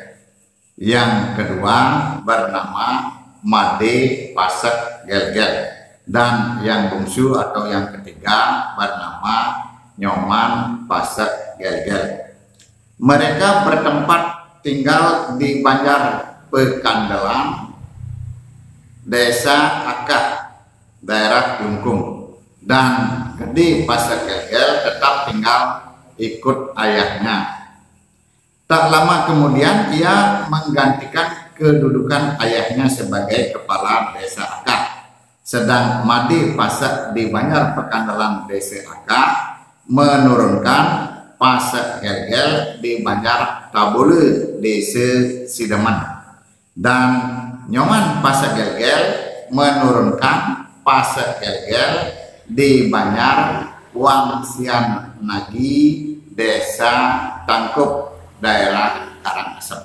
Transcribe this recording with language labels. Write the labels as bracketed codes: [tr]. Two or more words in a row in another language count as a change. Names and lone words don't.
[id] Yang kedua bernama Made Pasak Gel-Gel, dan yang bungsu atau yang ketiga bernama Nyoman Pasak Gel-Gel. Mereka bertempat tinggal di Banjar Pekandelan, Desa Akah, daerah Klungkung, dan Gede Pasak Gel-Gel tetap tinggal ikut ayahnya. Tak lama kemudian ia menggantikan kedudukan ayahnya sebagai kepala Desa Akah. Sedang Made Pasak di Banjar Pekandelan Desa Akah menurunkan Pasak Gel-Gel di Banjar Tabole Desa Sidemen. Dan Nyoman Pasak Gel-Gel menurunkan Pasak Gel-Gel di Banjar Wangsian Nagi Desa Tangkup, daerah Karangasem.